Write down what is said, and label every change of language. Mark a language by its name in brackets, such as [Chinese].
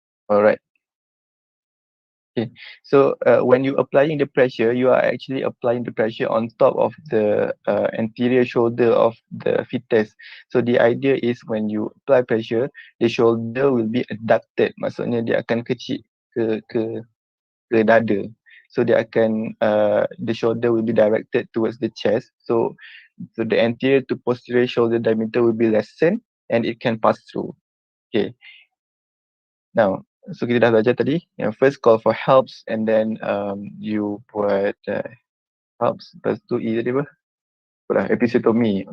[English] Alright. Okay, so when you applying the pressure, you are actually applying the pressure on top of the anterior shoulder of the fetus. So the idea is when you apply pressure, the shoulder will be adducted. [Malay] Maksudnya dia akan kecil ke dada. [English] So [Malay] dia akan [English] the shoulder will be directed towards the chest. So the anterior to posterior shoulder diameter will be lessened and it can pass through. Okay. Now, so [Malay] kita dah belajar tadi yang [English] first call for helps, and then you buat helps, [Malay] lepas tu E tadi apa? [English] Episiotomy.